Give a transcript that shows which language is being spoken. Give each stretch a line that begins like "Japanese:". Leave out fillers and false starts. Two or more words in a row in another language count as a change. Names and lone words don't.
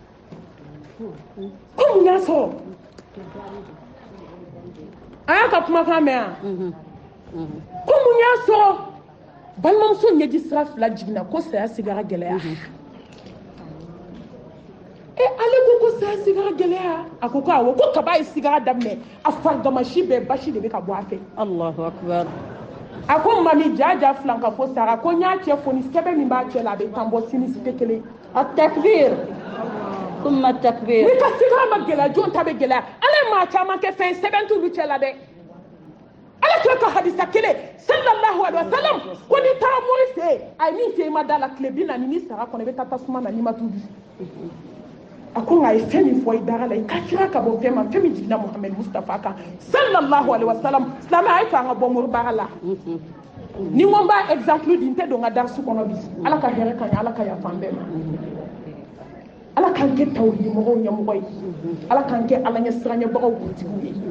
Bambara: ko mun y'a sɔrɔ a y'a ka kumakan mɛn yan ko mun y'a sɔrɔ balimamuso ɲɛji sira fila jiginna ko saya sigara gɛlɛya ale ko saya sigara gɛlɛya a ko awɔ ko kaba ye sigara daminɛ a farigamashi bɛɛ basi de bɛ ka bɔ a fɛ
Arabic: الله أكبر
Bambara: a ko mami jaja filan ka fɔ sara ko n y'a cɛ fɔ ni sɛbɛn min b'a cɛ la a bɛ tan bɔ sini si tɛ kelen
Arabic: التكبير ثم التكبير
Bambara: n'i ka sigara ma gɛlɛya jɔn ta bɛ gɛlɛya ala ye maa caman kɛ fɛn sɛbɛn t'olu cɛ la dɛ ala kira ka hadisa kelen
Arabic: صلى الله عليه وسلم
Bambara: ko n'i taara mori fɛ yen a ye min fɛ i ma da la tile 40 ni sara kɔnɔ i bɛ taa tasuma na n'i ma tuubi a ko nka a ye fɛn min fɔ i dara la i ka kira ka bɔ fɛn ma fɛn min jiginna Muhamɛd Mustafa kan
Arabic: صلى الله عليه وسلم
Bambara: silamɛ a ye to an ka bɔ mori baara la ni n ko n b'a exemple di n tɛ don n ka darisu kɔnɔ bi ala ka hɛrɛ ka ɲɛ ala ka yafa an bɛɛ ma ala k'an kɛ tawhidi mɔgɔw ɲɛmɔgɔ ye ala k'an kɛ ala ɲɛ siranɲɛbagaw kuntigiw